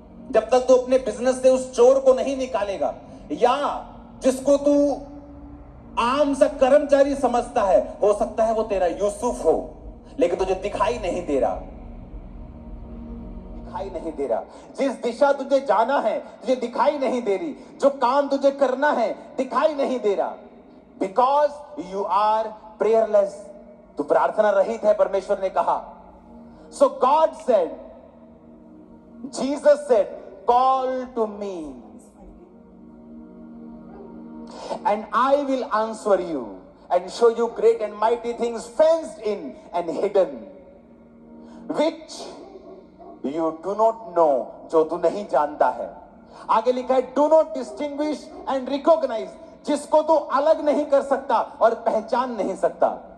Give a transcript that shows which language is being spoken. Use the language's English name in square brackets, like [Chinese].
[Hindi] जब तक तू अपने बिजनेस से उस चोर को नहीं निकालेगा, या जिसको तू आम सा कर्मचारी समझता है, हो सकता है वो तेरा यूसुफ हो लेकिन तुझे दिखाई नहीं दे रहा। दिखाई नहीं दे रहा, जिस दिशा तुझे जाना है तुझे दिखाई नहीं दे रही, जो काम तुझे करना है दिखाई नहीं दे रहा, [English] Because you are prayerless. [Hindi] तू प्रार्थना रहित है, परमेश्वर ने कहा। [English] so God said, Jesus said, call to me and I will answer you and show you great and mighty things fenced in and hidden, which you do not know, [Hindi] जो तू नहीं जानता है। आगे लिखा है, [English] do not distinguish and recognize, [Hindi] जिसको तू अलग नहीं कर सकता और पहचान नहीं सकता।